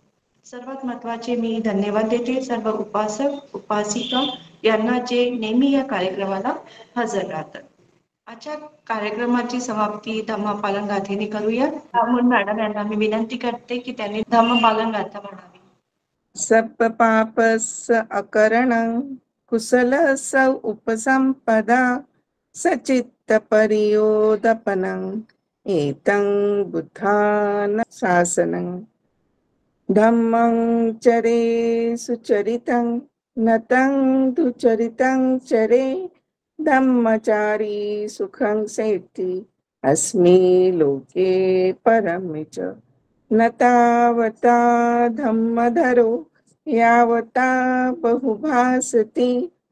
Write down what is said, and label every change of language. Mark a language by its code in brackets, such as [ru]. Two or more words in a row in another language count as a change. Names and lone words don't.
[mr] सर्वात महत्त्वाचे मी धन्यवाद देते सर्व उपासक उपासिका यांना, जे नेहमी या कार्यक्रमाला हजर राहतात. आजच्या कार्यक्रमाची समाप्ती धम्मपालन गाथेने करूया. म्हणून मॅडम यांना मी विनंती करते की त्यांनी धम्मपालन गाथा म्हणावी. [pi] सब पापस अकरणं कुशलस उपसंपदा सचित्त परियोदपनं एतं बुद्धान शासनं धम्मं चरे सुचरितं नतं दुचरितं चरे धम्मचारी सुखं सेति अस्मि लोके परमे च न तावता धम्मधरो यावता बहुभासति